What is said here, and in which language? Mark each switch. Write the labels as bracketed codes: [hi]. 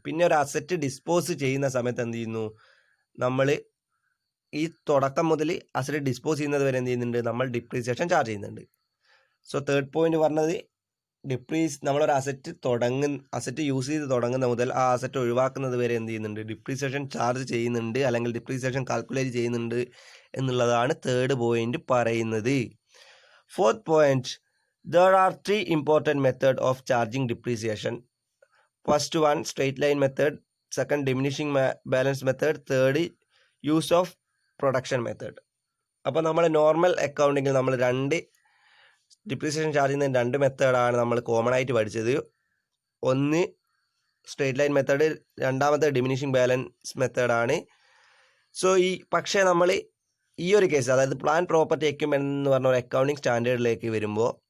[ml] പിന്നെ ഒരു asset dispose ചെയ്യുന്ന സമയത്ത് എന്ത് ചെയ്യുന്നു, നമ്മൾ ഈ തുടക്കം മുതൽ അസറ്റ് ഡിസ്പോസ് ചെയ്യുന്നത് വരെ എന്ത് ചെയ്യുന്നുണ്ട്, നമ്മൾ ഡിപ്രീസിയേഷൻ ചാർജ് ചെയ്യുന്നുണ്ട്. സോ തേർഡ് പോയിന്റ് പറഞ്ഞത് നമ്മളൊരു അസറ്റ് യൂസ് ചെയ്ത് തുടങ്ങുന്ന മുതൽ ആ അസറ്റ് ഒഴിവാക്കുന്നത് വരെ എന്ത് ചെയ്യുന്നുണ്ട്, ഡിപ്രീസിയേഷൻ ചാർജ് ചെയ്യുന്നുണ്ട് അല്ലെങ്കിൽ ഡിപ്രീസിയേഷൻ കാൽക്കുലേറ്റ് ചെയ്യുന്നുണ്ട് എന്നുള്ളതാണ് തേർഡ് പോയിന്റ് പറയുന്നത്. [en] Fourth point, there are 3 important methods of charging depreciation. First one, straight line method. Second, diminishing balance method. Third, use of production method. [ml] അപ്പോൾ നമ്മൾ നോർമൽ അക്കൗണ്ടിങ്ങിൽ നമ്മൾ 2 ഡിപ്രീസിയേഷൻ ചാർജ് ചെയ്യുന്ന 2 മെത്തേഡാണ് നമ്മൾ കോമൺ ആയിട്ട് പഠിച്ചത്. ഒന്ന് സ്ട്രെയിറ്റ് ലൈൻ മെത്തേഡ്, രണ്ടാമത്തെ ഡിമിനിഷിങ് ബാലൻസ് മെത്തേഡാണ്. സോ പക്ഷേ നമ്മൾ ഈ ഒരു കേസ്, അതായത് പ്ലാന്റ് പ്രോപ്പർട്ടി എക്യുപ്മെൻറ്റ് എന്ന് പറഞ്ഞ ഒരു അക്കൗണ്ടിങ് സ്റ്റാൻഡേർഡിലേക്ക് വരുമ്പോൾ